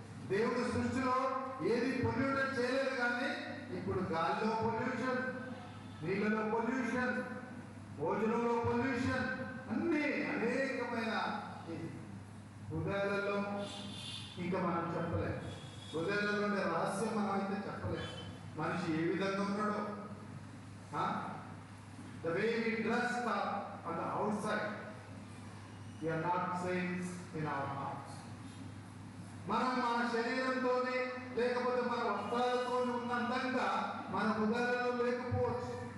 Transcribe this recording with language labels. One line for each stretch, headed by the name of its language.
Telugu: దేవుడు సృష్టిలో ఏది పొల్యూటెడ్ చేయలేదు, కానీ ఇప్పుడు గాలిలో పొల్యూషన్, నీళ్ళలో పొల్యూషన్, భోజనంలో పొల్యూషన్, అన్నీ అనేకమైన హృదయాలలో ఇంకా మనం చెప్పలేం. హృదయాలలో ఉండే రహస్యం మనం అయితే చెప్పలేం. మనిషి ఏ విధంగా ఉన్నాడో,
English: the way we dress on the outside, we are not saints in our hearts.
Telugu: మనం మన శరీరంతోనే లేకపోతే మన వస్త్రాలతో ఉన్నంతంగా మన హృదయాలలో లేకపోవచ్చు.